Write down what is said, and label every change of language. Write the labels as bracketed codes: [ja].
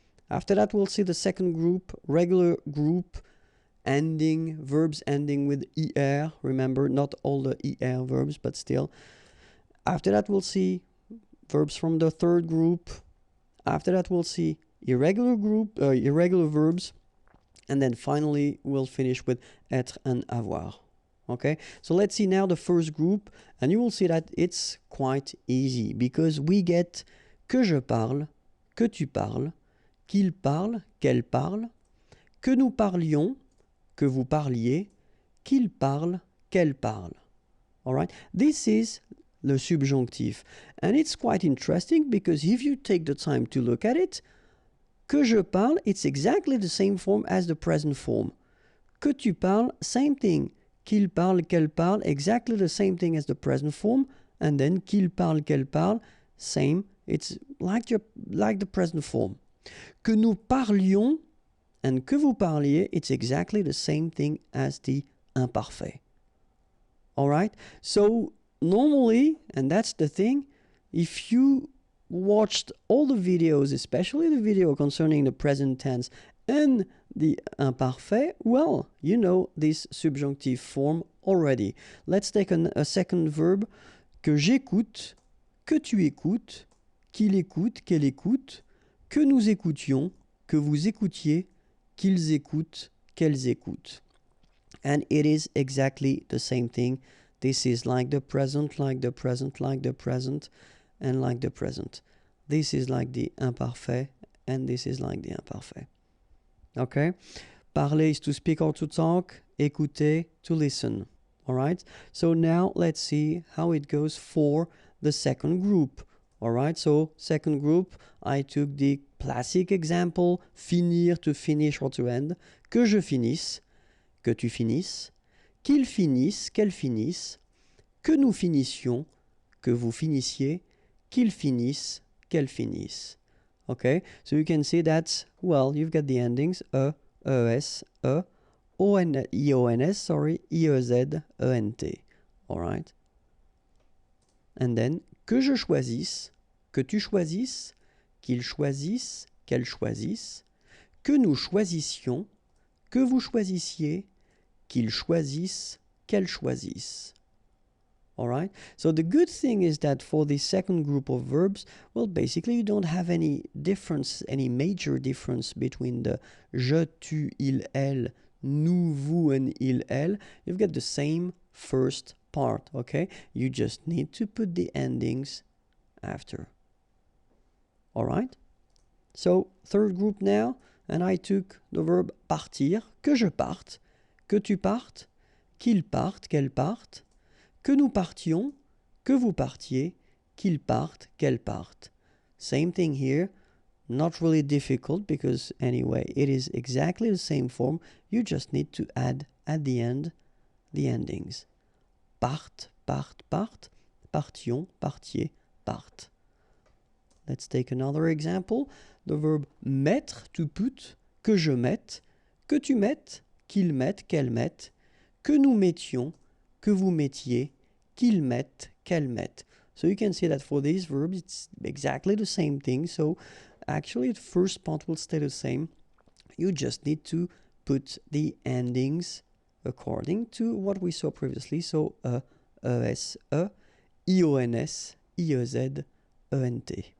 [en] After that, we'll see the second group, regular group ending, verbs ending with er. Remember, not all the er verbs, but still. After that, we'll see verbs from the third group. After that, we'll see irregular verbs. And then finally, we'll finish with être and avoir. Okay, so let's see now the first group, and you will see that it's quite easy because we get [fr] que je parle, que tu parles, qu'il parle, qu'elle parle, [en] que nous parlions, que vous parliez, qu'il parle, qu'elle parle. All right, this is the subjunctive, and it's quite interesting because if you take the time to look at it, [fr] que je parle, [en] it's exactly the same form as the present form. [fr] que tu parles, [en] same thing. [fr] Qu'il parle, qu'elle parle, [en] exactly the same thing as the present form. And then [fr] qu'il parle, qu'elle parle, [en] same. It's like the present form. [fr] Que nous parlions [en] and [fr] que vous parliez, [en] it's exactly the same thing as the imparfait. All right? So normally, and that's the thing, if you watched all the videos, especially the video concerning the present tense and the imparfait, well, you know this subjunctive form already. Let's take a second verb. [fr] Que j'écoute, que tu écoutes, qu'il écoute, qu'elle écoute, que nous écoutions, que vous écoutiez, qu'ils écoutent, qu'elles écoutent. [en] And it is exactly the same thing. This is like the present, like the present, like the present, and like the present. This is like the imparfait, and this is like the imparfait. Okay? Parler is to speak or to talk. Écouter, to listen. All right? So now let's see how it goes for the second group. All right? So second group, I took the classic example, finir, to finish or to end. [fr] Que je finisse, que tu finisses, qu'il finisse, qu'elle finisse, que nous finissions, que vous finissiez, qu'il finisse, qu'elle finisse. [en] Okay? So you can see that, well, you've got the endings ES, IONS, sorry, IEZ, ENT. All right? And then, [fr] que je choisisse, que tu choisisses, qu'il choisisse, qu'elle choisisse, que nous choisissions, que vous choisissiez, qu'il choisisse, qu'elle choisisse. [en] All right? So the good thing is that for the second group of verbs, well, basically you don't have any difference, any major difference between the je, tu, il, elle, nous, vous, and il, elle. You've got the same first part, okay? You just need to put the endings after. All right? So, third group now, and I took the verb partir, [fr] que je parte, que tu partes, qu'il parte, qu'elle parte, que nous partions, que vous partiez, qu'il parte, qu'elle parte. [en] Same thing here, not really difficult because anyway, it is exactly the same form. You just need to add at the end the endings. [fr] Parte, parte, parte, partions, partiez, parte. [en] Let's take another example. The verb mettre, to put, [fr] que je mette, que tu mettes, qu'il mette, qu'elle mette, que nous mettions, que vous mettiez, qu'il mette, qu'elle mette. [en] So you can see that for these verbs, it's exactly the same thing. So actually, the first part will stay the same. You just need to put the endings according to what we saw previously. So ES, IONS, IEZ, ENT.